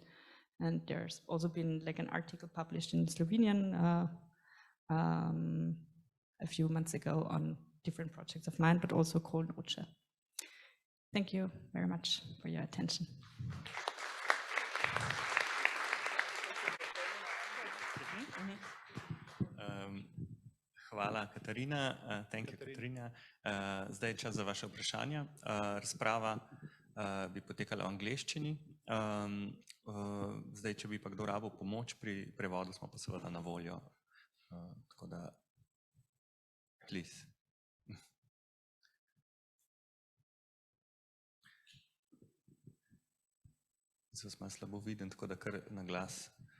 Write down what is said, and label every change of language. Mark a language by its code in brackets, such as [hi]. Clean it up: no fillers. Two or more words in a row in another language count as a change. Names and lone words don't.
[en] And there's also been like an article published in Slovenian a few months ago on different projects of mine, but also Kohlenrutsche. Thank you very much for your attention. [sl] Hvala, Katarina. [en] Thank you, Katarina. [sl] Zdaj je čas za vaše vprašanja. Razprava bi potekala v angleščini. Zdaj, če bi pa kdo rabil pomoč pri prevodu, smo pa seveda na voljo. Tako da, please. Se vas malo slabo vidim, tako da kar na glas.